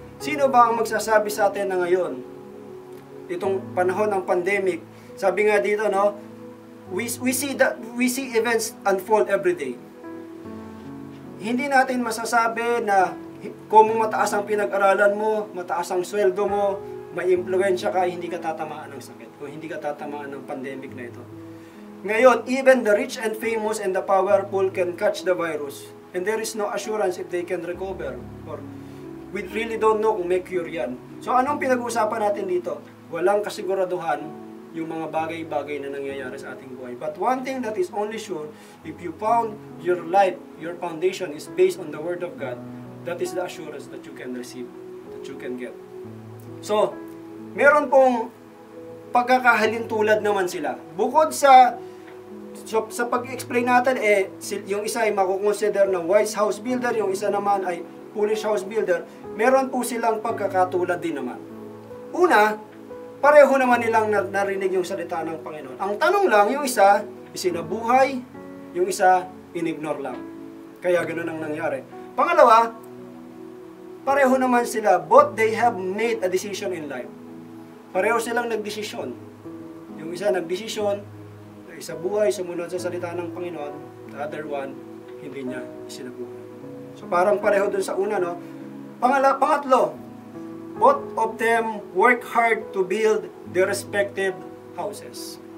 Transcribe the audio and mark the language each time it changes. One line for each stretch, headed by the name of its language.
Filipino: Sino ba ang magsasabi sa atin na ngayon, itong panahon ng pandemic, sabi nga dito, no,
English: we see events unfold every day.
Filipino: Hindi natin masasabi na kung mataas ang pinag-aralan mo, mataas ang sweldo mo, may impluwensya ka, hindi ka tatamaan ng sakit, o hindi ka tatamaan ng pandemic na ito. Ngayon,
English: even the rich and famous and the powerful can catch the virus. And there is no assurance if they can recover. Or we really don't know
Filipino: kung may cure yan. So anong pinag-uusapan natin dito? Walang kasiguraduhan yung mga bagay-bagay na nangyayari sa ating buhay.
English: But one thing that is only sure, if you found your life, your foundation is based on the Word of God, that is the assurance that you can receive, that you can get.
Filipino: So, meron pong pagkakahalintulad naman sila. Bukod sa pag-explain natin, yung isa ay makukonsider na wise house builder, yung isa naman ay foolish house builder, meron po silang pagkakatulad din naman. Una, pareho naman nilang narinig yung salita ng Panginoon. Ang tanong lang, yung isa, isinabuhay, yung isa, inignore lang. Kaya ganoon ang nangyari. Pangalawa, pareho naman sila,
English: both they have made a decision in life.
Filipino: Pareho silang nagdesisyon. Yung isa nagdesisyon, sa buhay, sumunod sa salita ng Panginoon,
English: the other one,
Filipino: hindi niya isinabuhay. So parang pareho dun sa una, no? Pangatlo,
English: both of them work hard to build their respective houses.